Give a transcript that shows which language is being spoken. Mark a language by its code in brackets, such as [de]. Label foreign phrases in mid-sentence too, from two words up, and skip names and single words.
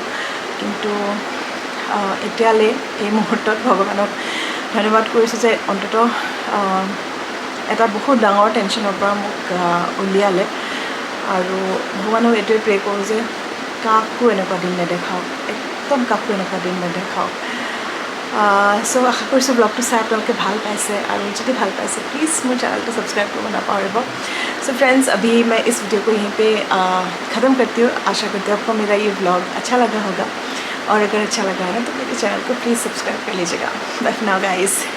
[as] কিন্তু এতিয়ালৈ এই মুহূৰ্তত ভগৱানক ধন্যবাদ কৰিছোঁ যে অন্ততঃ এটা বহুত ডাঙৰ টেনশ্যনৰ পৰা মোক উলিয়ালে। আৰু ভগৱানক এইটোৱে প্ৰে কৰোঁ যে কাকো এনেকুৱা দিন নেদেখাওক, একদম কাকো এনেকুৱা দিন নেদেখাওক। চ' আশা কৰিছোঁ ব্লগটো চাই আপোনালোকে ভাল পাইছে, আৰু যদি ভাল [hi] पाइसे प्लीज़ मेरे चैनल को सब्सक्राइब करना ना पाएगा। [en] so friends, [hi] अभी मैं इस वीडियो को यहीं पे ख़त्म करती हूँ। आशा करती हूँ आपको मेरा ये व्लॉग अच्छा लगा होगा, और अगर अच्छा लगा है ना तो मेरे चैनल को प्लीज़ सब्सक्राइब कर लीजिएगा। [en] bye for now guys.